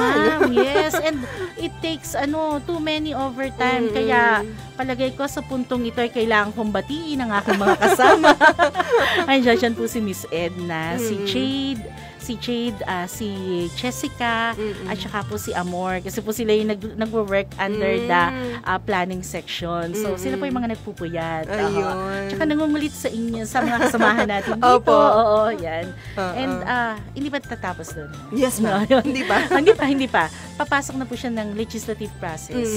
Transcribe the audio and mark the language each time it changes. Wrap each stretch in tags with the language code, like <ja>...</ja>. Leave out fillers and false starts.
<en>Ma'am, yes, and it takes too many overtime.</en> <tl>Kaya palagay ko sa puntong ito ay kailangan kong batiin ang aking mga kasama. Andiyan po si Miss Edna, si Jade, si Jessica, at saka po si Amor. Kasi po sila yung nagwo-work</tl> <en>under the planning section.</en> <tl>So, sila po yung mga nagpupuyat. Tsaka nangungulit sa inyo, sa mga kasamahan natin dito. Oo, yan. And, hindi pa tatapos doon. Yes, ma'am. Hindi pa? Hindi pa. Papasok na po siya ng legislative process.</tl>